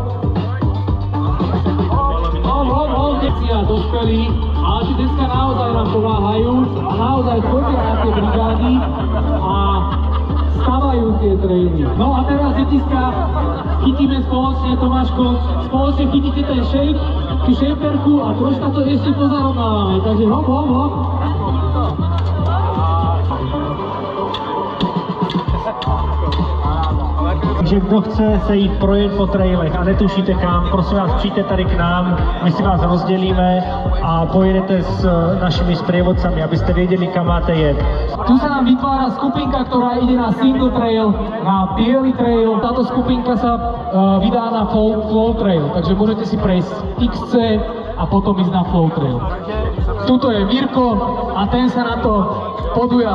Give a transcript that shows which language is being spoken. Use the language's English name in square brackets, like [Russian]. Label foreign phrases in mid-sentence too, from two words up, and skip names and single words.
[Slovak] Decia, dospelí, ale tí dneska naozaj nám pomáhajú a naozaj chodia na tie brigády a stavajú tie traily. No a teraz, detiska, chytíme spoločne, Tomáško, spoločne chytíte ten shape, tú shaperku a troška to ešte pozarovnávame. Takže hop, hop, hop. [Czech] Ale Takže kdo chce se jít projet po trailech a netušíte kam, prosím vás, přijďte tady k nám, my si vás rozdělíme a pojedete s našimi sprievodcami, abyste věděli, kam máte jet. [Slovak] Tu sa nám vytvára skupinka, ktorá ide na [English] single trail, [Slovak] na biely trail. Táto skupinka sa vydá na [English] flow trail, [Slovak] takže môžete si prejsť XC a potom ísť na [English] flow trail. [Slovak] Tuto je Mirko a ten sa na to podujal.